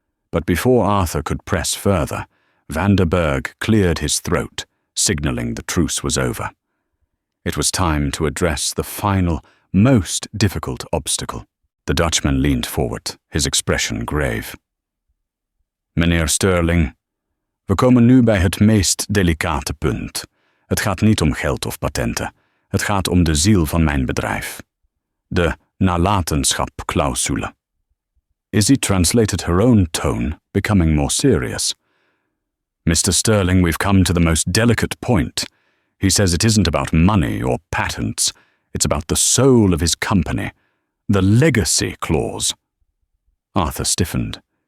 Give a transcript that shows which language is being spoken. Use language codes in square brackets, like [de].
[en] But before Arthur could press further, van der Berg cleared his throat, signaling the truce was over. It was time to address the final, most difficult obstacle. The Dutchman leaned forward, his expression grave. [nl] "Meneer Sterling, we komen nu bij het meest delicate punt. Het gaat niet om geld of patenten. Het gaat om de ziel van mijn bedrijf. De nalatenschap-clausule." [en] Izzy translated her own tone, becoming more serious. "Mr. Sterling, we've come to the most delicate point. He says it isn't about money or patents. It's about the soul of his company, the legacy clause." Arthur stiffened.